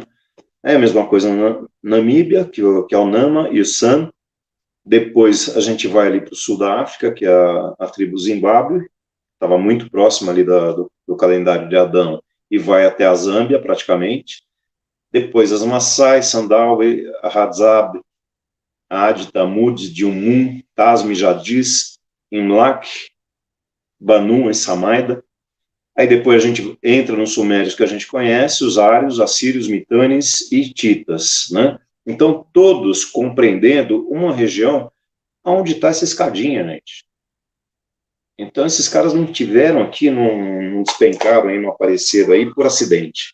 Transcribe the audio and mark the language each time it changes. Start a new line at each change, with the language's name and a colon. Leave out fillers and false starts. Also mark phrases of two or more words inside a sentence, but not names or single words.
Portuguese: É a mesma coisa na Namíbia, que é o Nama e o San. Depois a gente vai ali para o sul da África, que é a tribo Zimbábue, estava muito próxima ali do calendário de Adão, e vai até a Zâmbia, praticamente. Depois as Maasai, Sandawe, Hadzabe, Adi, Tamud, Dilmun, Tasmi, Jadis, Imlak, Banu e Samaida. Aí depois a gente entra nos sumérios que a gente conhece, os ários, assírios, mitânios e hititas, né? Então, todos compreendendo uma região onde está essa escadinha, gente. Então, esses caras não tiveram aqui, não despencaram aí, não apareceram aí por acidente.